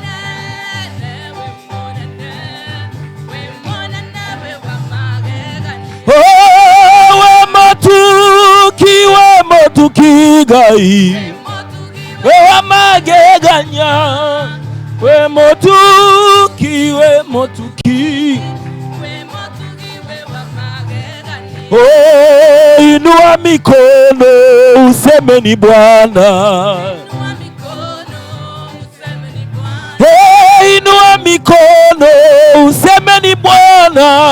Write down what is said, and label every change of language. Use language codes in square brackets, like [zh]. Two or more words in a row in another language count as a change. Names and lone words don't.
[ki] Oh, we motuki gai. We wa mageganya. We motuki. [sw] Oh, inua mikono useme ni Bwana. Hey, inua mikono useme ni Bwana.